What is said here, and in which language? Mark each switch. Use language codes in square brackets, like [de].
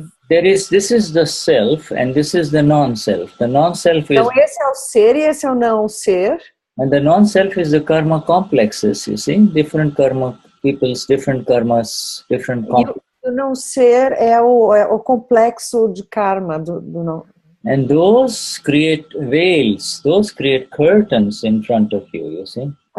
[en] this is the self and this is the non-self. The non-self is... [pt] Então esse é o ser e esse é o não ser. [en] And the non-self is the karma complexes, you see? Different karma, people's different karmas, different... [pt] E o não ser é o complexo de karma do não. [en] And those create veils, those create curtains in front of you, you see?